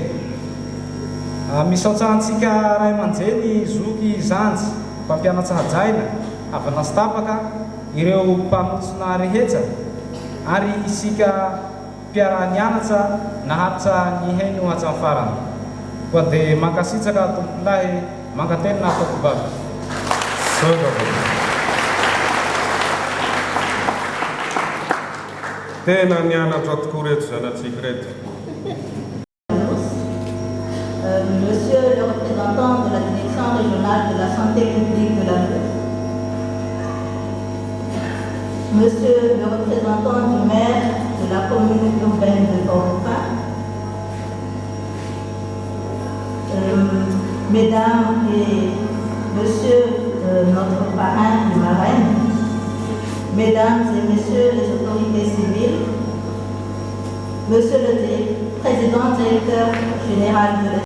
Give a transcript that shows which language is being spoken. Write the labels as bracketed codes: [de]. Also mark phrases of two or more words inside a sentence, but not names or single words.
[mg] Misaotsahantsika ray aman-dreny, zoky, zanjy, mpampianatra hajaina, avy nasitapaka, ireo mpanotsona rehetra, ary isika mpiara-nianatra naharitra ny haino hatraminy farany. Koa dia mankasitraka tompolahy mankateny na tokobavy. Tena nianatra tokoa reto zanatsika reto. [fr] Monsieur le représentant de la direction régionale de la santé publique de la Meuse, Monsieur le représentant du maire de la commune urbaine de Port-au-Prince, Mesdames et Monsieur notre parrain et marraine, Mesdames et Messieurs les autorités civiles, Monsieur le Président directeur général de l'État.